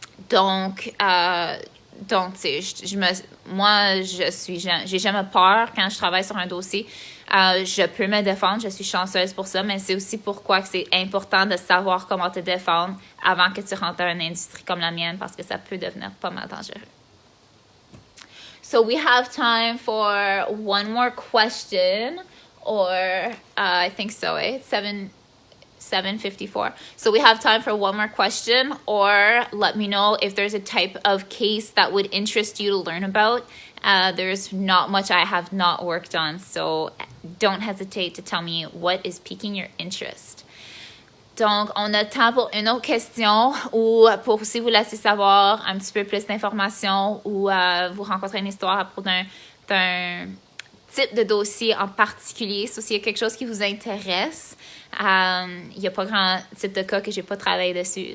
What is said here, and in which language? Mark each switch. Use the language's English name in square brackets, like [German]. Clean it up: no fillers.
[French] Donc, j'ai jamais peur quand je travaille sur un dossier. Je peux me défendre, je suis chanceuse pour ça, mais c'est aussi pourquoi que c'est important de savoir comment te défendre avant que tu rentres dans une industrie comme la mienne, parce que ça peut devenir pas mal dangereux. [English] So we have time for one more question, or I think so, It's 7:54. So we have time for one more question, or let me know if there's a type of case that would interest you to learn about. There's not much I have not worked on, so don't hesitate to tell me what is piquing your interest. [French] Donc, on a le temps pour une autre question ou pour si vous laissez savoir un petit peu plus d'informations ou vous rencontrez une histoire à propos d'un type de dossier en particulier. So, s'il y a quelque chose qui vous intéresse, il n'y a pas grand type de cas que je n'ai pas travaillé dessus.